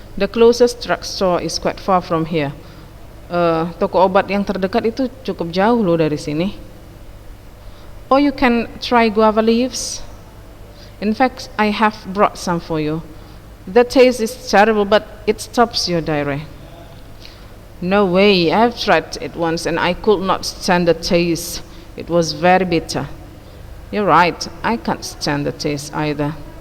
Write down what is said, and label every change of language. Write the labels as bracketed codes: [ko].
[en] The closest drugstore is quite far from here. [id] Toko obat yang terdekat itu cukup jauh loh dari sini. [en] Or you can try guava leaves. In fact, I have brought some for you. The taste is terrible, but it stops your diarrhea. No way, I have tried it once and I could not stand the taste. It was very bitter. You're right, I can't stand the taste either.